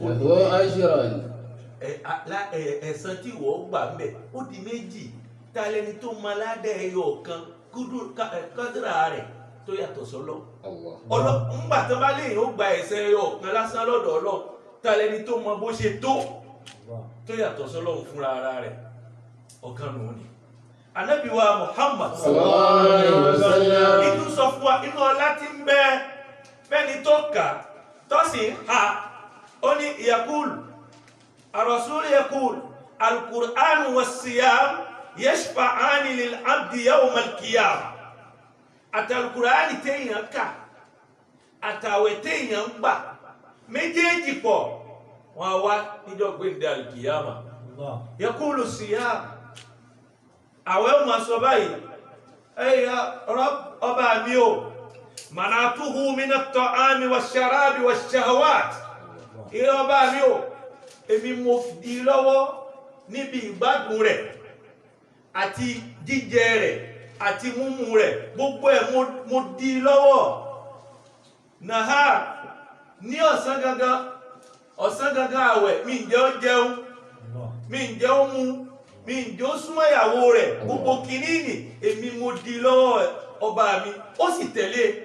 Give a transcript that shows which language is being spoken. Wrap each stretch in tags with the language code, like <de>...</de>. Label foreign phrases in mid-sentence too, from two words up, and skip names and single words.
<yo>ẹ̀san tí wọ́n gbà ń bẹ̀ ó di méjì ta lẹni tó máa ládàá ẹyọ kan kádàrá rẹ̀ tó yàtọ̀ sọ́lọ́ ńgbà tó bá lè yóò gba ẹ̀san ẹyọ kan lásán lọ́dọ̀ Ọlọ́run ta lẹni tó mọ bó ṣe tó yàtọ̀ sọ́lọ́ fúnra ara rẹ̀ ọ̀kan nù ní. Ànábì wa Muhammad</yo> <ar>صلى الله عليه وسلم</ar> <yo>inú sọ fún wa inú ọlá tí ń bẹ fẹ́ni tó kà tó sì ha ó ní</yo> <ar>يقول الرسول يقول القرآن والصيام يشفعان للعبد يوم القيامة</ar> <yo>àtàlùkùránì téèyàn kà àtàwẹ̀ téèyàn gbà méjèèjì pọ̀ wọ́n wá níjọ́ gbéǹde</yo> <ar>القيامة يقول الصيام</ar> <yo>àwẹ̀ ó máa sọ báyìí ẹ̀yà ọba mi o</yo> <ar>منعته من الطعام والشراب والشهوات</ar> <yo>ìrẹ́ ọba mi o èmi mo di lọ́wọ́ níbi ìgbádùn rẹ̀ àti jíjẹ rẹ̀ àti múmu rẹ̀ gbogbo ẹ̀ mo di lọ́wọ́ nàá ní ọ̀sán gangan àwẹ̀ mi ń jẹ́ ó jẹun mi ń jẹ́ ó mu mi ń jẹ́ ó súnmọ́ ìyàwó rẹ̀ gbogbo kìíní èmi mo di lọ́wọ́ ọba mi ó sì tẹ̀lé</yo>